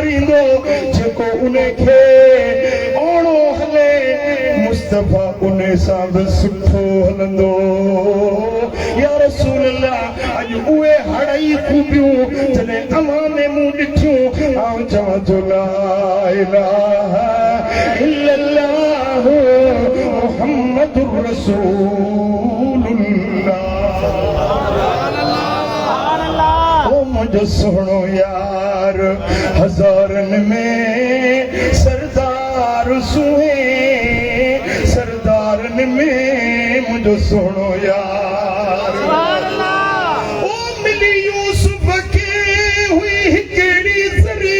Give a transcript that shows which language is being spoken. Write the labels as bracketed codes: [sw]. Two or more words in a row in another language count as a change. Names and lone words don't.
[sd] هوندو جيڪو انهن کي اوڻو هلي مصطفيٰ انهن سان به سٺو هلندو [ar] يا رسول الله [sd] اڄ اهي هڙئي خوبيون جڏهن اوهان ۾ مون ڏٺيون آءٌ چوان ٿو [ar] لا إله إلا الله محمد [sd] رسول الله او منهنجو سهڻو يار هزارن ۾ سردار سهي سردارن ۾ منهنجو سهڻو يار او ملي يوسف کي هئي هڪڙي زري